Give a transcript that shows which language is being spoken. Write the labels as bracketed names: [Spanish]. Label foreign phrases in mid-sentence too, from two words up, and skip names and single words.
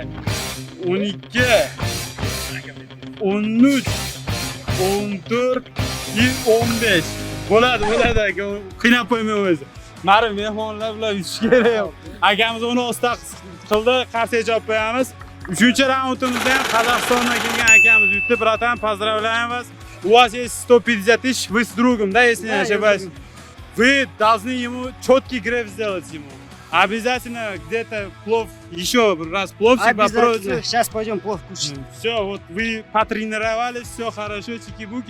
[Russian] 12, 13, 14 и 15. [Uzbek] Bo'ladi aka. Qiynab qo'ymang o'zi. Mari mehmonlar bilan yutish kerak. Akamiz 19 ta qildi, qarshi javob qo'yamiz. 3-raundimizda ham Qozog'istondan kelgan akamiz yutdi. [Russian] Bratан, поздравляем вас. У вас есть 150 тысяч, вы с другом, да, если не ошибаюсь? Вы должны ему четкий греб сделать ему. Обязательно где-то плов, еще раз пловчик попробуйте. Сейчас пойдем плов кушать. Все, вот вы потренировались, все хорошо, чики-буки.